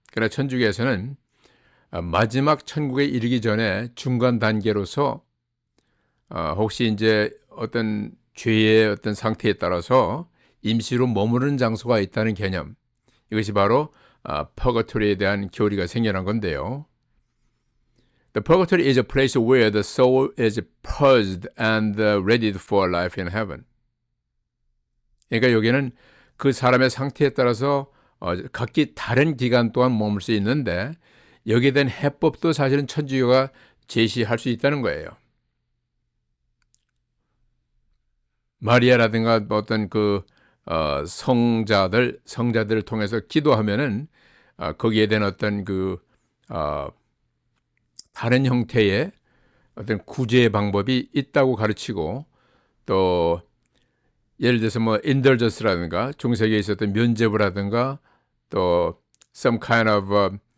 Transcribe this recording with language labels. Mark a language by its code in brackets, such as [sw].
[ko] 그러나 천주교에서는 마지막 천국에 이르기 전에 중간 단계로서 혹시 이제 어떤 죄의 어떤 상태에 따라서 임시로 머무르는 장소가 있다는 개념, 이것이 바로 purgatory에 대한 교리가 생겨난 건데요. [en] The purgatory is a place where the soul is purged and readied for life in heaven. [ko] 그러니까 여기는 그 사람의 상태에 따라서 각기 다른 기간 동안 머물 수 있는데 여기에 대한 해법도 사실은 천주교가 제시할 수 있다는 거예요. 마리아라든가 어떤 그 성자들을 통해서 기도하면은 거기에 대한 어떤 그 다른 형태의 어떤 구제의 방법이 있다고 가르치고, 또 예를 들어서 뭐 indulgence라든가 중세기에 있었던 면죄부라든가 또 [en] some kind of